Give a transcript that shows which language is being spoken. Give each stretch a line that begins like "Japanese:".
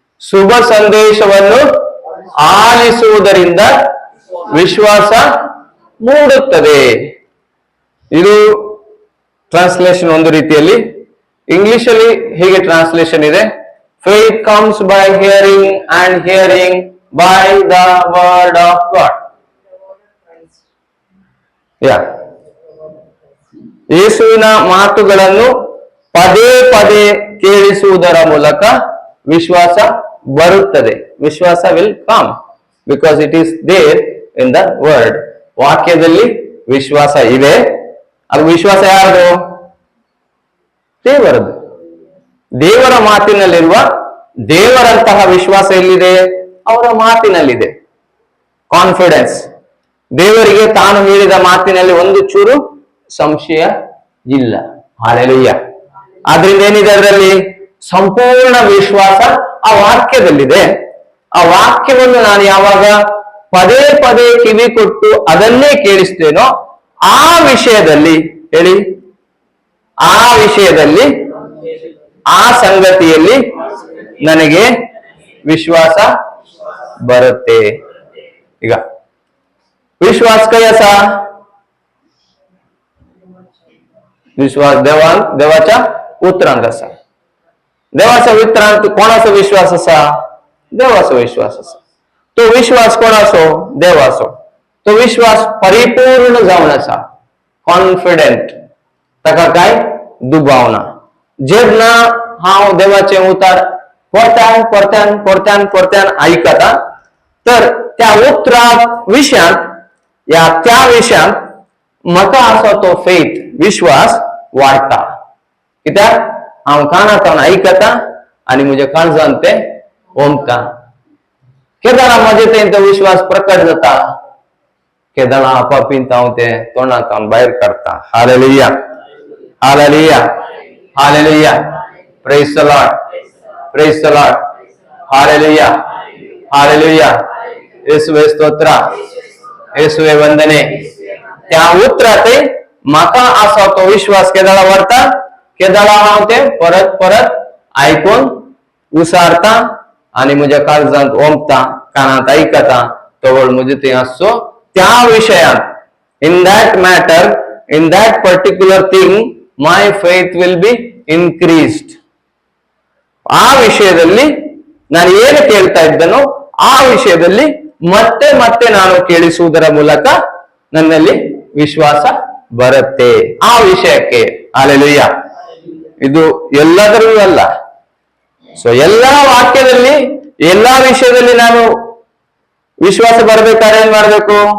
Kannada: ಶುಭ ಸಂದೇಶವನ್ನು ಆಲಿಸುವುದರಿಂದ ವಿಶ್ವಾಸ ಮೂಡುತ್ತದೆ. ಇದು ಟ್ರಾನ್ಸ್ಲೇಷನ್ ಒಂದು ರೀತಿಯಲ್ಲಿ. ಇಂಗ್ಲಿಷ್ ಅಲ್ಲಿ ಹೀಗೆ ಟ್ರಾನ್ಸ್ಲೇಷನ್ ಇದೆ,
English: faith comes by hearing and hearing by the word of God.
Kannada: ಯೇಸುವಿನ ಮಾತುಗಳನ್ನು ಪದೇ ಪದೇ ಕೇಳಿಸುವುದರ ಮೂಲಕ ವಿಶ್ವಾಸ ಬರುತ್ತದೆ.
English: ವಿಶ್ವಾಸ will come because it is there in the word.
Kannada: ವಾಕ್ಯದಲ್ಲಿ ವಿಶ್ವಾಸ ಇದೆ. ಅದು ವಿಶ್ವಾಸ ಯಾರು? ದೇವರದು. ದೇವರ ಮಾತಿನಲ್ಲಿರುವ ದೇವರಂತಹ ವಿಶ್ವಾಸ ಎಲ್ಲಿದೆ? ಅವರ ಮಾತಿನಲ್ಲಿದೆ. ಕಾನ್ಫಿಡೆನ್ಸ್. ದೇವರಿಗೆ ತಾನು ಹೇಳಿದ ಮಾತಿನಲ್ಲಿ ಒಂದು ಚೂರು ಸಂಶಯ ಇಲ್ಲ. ಹಾಲೆಲೂಯಾ. ಆದ್ರಿಂದ ಏನಿದೆ ಅದರಲ್ಲಿ? ಸಂಪೂರ್ಣ ವಿಶ್ವಾಸ ಆ ವಾಕ್ಯದಲ್ಲಿದೆ. ಆ ವಾಕ್ಯವನ್ನು ನಾನು ಯಾವಾಗ ಪದೇ ಪದೇ ಕಿವಿ ಕೊಟ್ಟು ಅದನ್ನೇ ಕೇಳಿಸ್ತೇನೋ ಆ ವಿಷಯದಲ್ಲಿ, ಹೇಳಿ, ಆ ವಿಷಯದಲ್ಲಿ, ಆ ಸಂಗತಿಯಲ್ಲಿ ನನಗೆ ವಿಶ್ವಾಸ ಬರುತ್ತೆ.
Konkani: ಈಗ विश्वास कसा? विश्वास देवाच्या उतरांत असा. देवाचा उतरांत कोणाचा विश्वास असा? देवाचा विश्वास असा. तो विश्वास कोणाचो? देवाचो. तो विश्वास परिपूर्ण जावन असा, कॉन्फिडेंट. ताका काय? दुबावना. जेन्ना हांव देवाचे उतार परत्यान परत्यान परत्यान परत्यान आयकता, तर त्या उतरा विशयांत, या त्या विशयांत म्हाका असो तो फेथ, विश्वास वाडटा. कित्याक हांव कानांतल्यान आयकता आनी म्हज्या काळजांत ते ओमता. केदारा म्हजे थंय तो विश्वास प्रकट जाता. केदारा आपापींत हांव ते तोंडांतल्यान भायर काडटा. Hallelujah, hallelujah, hallelujah.
English: Praise the Lord, praise the Lord. Hallelujah, hallelujah.
Konkani: येशुवे स्तोत्र, येशुवे वंदने. त्या उतरात म्हाका असो तो विश्वास केदाळा वाडटा. केदाळा हांव ते परत परत आयकून उसारता आनी म्हज्या काळजांत ओमता, कानांत आयकता. तवळ म्हजे थंय आसचो त्या विशयांत,
English: In that matter, in that particular thing my faith will be increased.
Kannada: ಆ ವಿಷಯದಲ್ಲಿ ನಾನು ಏನು ಕೇಳ್ತಾ ಇದ್ದನೋ ಆ ವಿಷಯದಲ್ಲಿ ಮತ್ತೆ ಮತ್ತೆ ನಾನು ಕೇಳಿಸುವುದರ ಮೂಲಕ ನನ್ನಲ್ಲಿ ವಿಶ್ವಾಸ ಬರುತ್ತೆ ಆ ವಿಷಯಕ್ಕೆ. ಹಾಲೆಲೂಯಾ. ಇದು ಎಲ್ಲದರಲ್ಲೂ ಅಲ್ಲ. ಸೊ ಎಲ್ಲಾ ವಾಕ್ಯದಲ್ಲಿ, ಎಲ್ಲಾ ವಿಷಯದಲ್ಲಿ ನಾನು ವಿಶ್ವಾಸ ಬರಬೇಕಾದ್ರೆ ಏನ್ ಮಾಡ್ಬೇಕು?